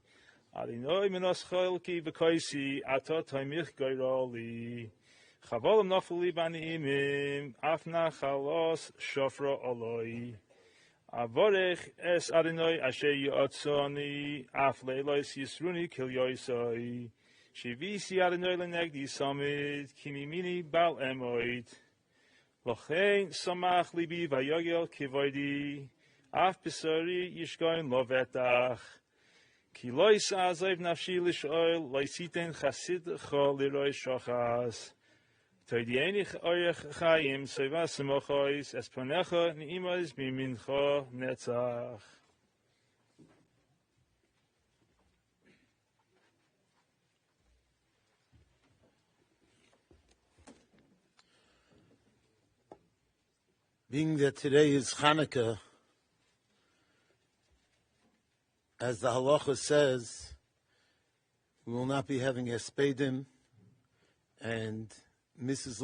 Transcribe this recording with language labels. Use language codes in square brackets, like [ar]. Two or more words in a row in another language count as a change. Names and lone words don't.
[he] יהוה מנת חלקי וכוסי אתה תומיך גורלי חבלים נפלו לי בנעימים אף נחלת שפרה עלי אברך את יהוה אשר יעצני אף לילות יסרוני כליותי שויתי יהוה לנגדי תמיד כי מימיני בל אמוט לכן שמח לבי ויגל כבודי אף בשרי ישכן לבטח כי לא תעזב נפשי לשאול לא תתן חסידך לראות שחת תודיעני ארח חיים שבע שמחות את פניך נעמות בימינך נצח. [en] Being that today is Hanukkah, as the halacha says, we will not be having espedim, and Mrs.